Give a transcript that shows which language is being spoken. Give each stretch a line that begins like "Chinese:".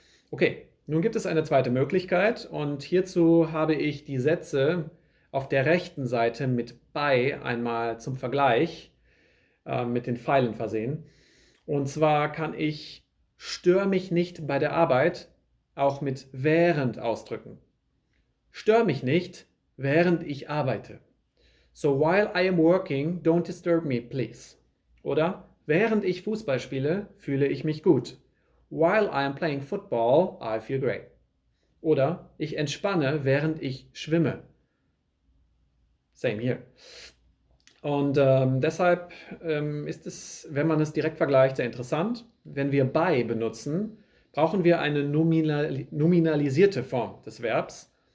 German: Okay, nun gibt es eine zweite Möglichkeit und hierzu habe ich die Sätze auf der rechten Seite mit bei einmal zum Vergleich mit den Pfeilen versehen. Und zwar kann ich stör mich nicht bei der Arbeit auch mit während ausdrücken. Stör mich nicht, während ich arbeite.
English: So while I am working, don't disturb me, please.
German: Oder während ich Fußball spiele, fühle ich mich gut.
English: While I am playing football, I feel great.
German: Oder ich entspanne, während ich schwimme.
English: Same here.
German: Und deshalb ist es, wenn man es direkt vergleicht, sehr interessant. Wenn wir bei benutzen, brauchen wir eine nominalisierte Form des Verbs.